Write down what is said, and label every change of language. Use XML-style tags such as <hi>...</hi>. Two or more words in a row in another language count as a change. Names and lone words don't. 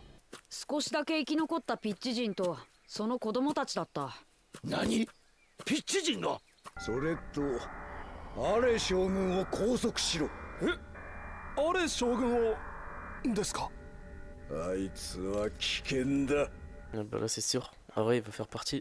<ja>少しだけ生き残ったピッチ人とその子供たちだった。何？ピッチ人が？それとアレ将軍を拘束しろ。アレ将軍をですか？あいつは危険だ。</ja> <fr>Ah bah là, c'est sûr. Harry, il va faire partie.</fr>